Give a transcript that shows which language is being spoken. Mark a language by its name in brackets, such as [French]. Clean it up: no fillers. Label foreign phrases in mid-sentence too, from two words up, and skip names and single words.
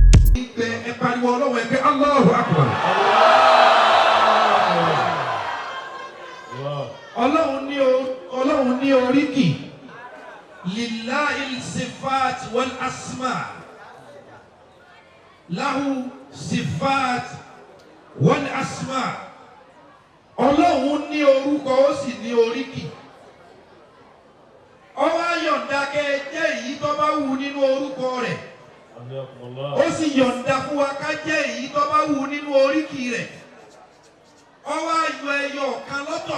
[Yoruba] ẹ pariwo Ọlọ́run ẹ pé [Arabic] الله أكبر. [Yoruba] Ọlọ́run ní oríkì [Arabic] لله صفات والأسماء له صفات والأسماء. [Yoruba] Ọlọ́run ní orúkọ ó sì ní oríkì. Ó wá yọ̀ǹda kẹ́ jẹ́ èyí tó bá wù nínú orúkọ rẹ̀. Ó sì yọ̀ǹda fún wa ká jẹ́ èyí tó bá wù nínú oríkì rẹ̀. Ó wá yọ ẹyọ kan lọ́tọ̀.